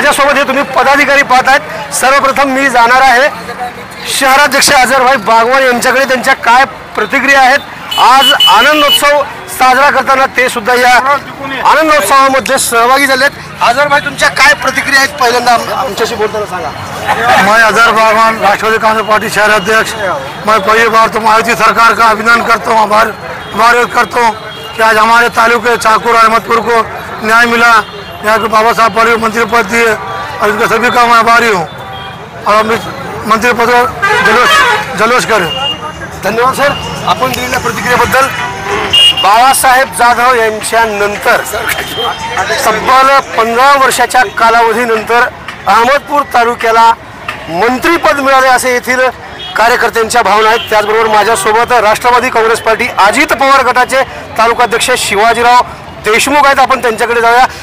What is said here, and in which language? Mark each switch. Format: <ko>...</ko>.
<mr>माझ्यासोबत हे तुम्ही पदाधिकारी पाहत आहेत। सर्वप्रथम मी जाणार आहे शहराध्यक्ष अजरभाई बागवान यांच्याकडे, त्यांच्या काय प्रतिक्रिया आहेत। आज आनंदोत्सव साजरा करताना ते सुद्धा या आनंदोत्सवामध्ये सहभागी झालेत। अजरभाई, तुमच्या काय प्रतिक्रिया आहेत पहिल्यांदा आमच्याशी बोलताना सांगा।</mr> <hi>मैं अजहर बागवान, राष्ट्रवादी कांग्रेस पार्टी शहर अध्यक्ष। मैं पहली बार तो मायावती सरकार का अभिनंदन करता हूँ, आभार करता हूँ कि आज हमारे तालुके चाकुर अहमदपुर को न्याय मिला। यहाँ के बाबा साहब पाटील मंत्री पद दिए और इनके सभी का मैं आभारी हूँ और मंत्री पद जल्लोष करें।</hi> <mr>धन्यवाद सर, आपण दिलेल्या प्रतिक्रियेबद्दल। बाळासाहेब जाधव यांच्यानंतर तब्बल 15 वर्षाच्या कालावधीनंतर अहमदपूर तालुक्याला मंत्रिपद मिळाले असे येथील कार्यकर्त्यांच्या भावना आहेत। त्याचबरोबर माझ्यासोबत राष्ट्रवादी काँग्रेस पार्टी अजित पवार गटाचे तालुकाध्यक्ष शिवाजीराव देशमुख आहेत। आपण त्यांच्याकडे जाऊया।</mr>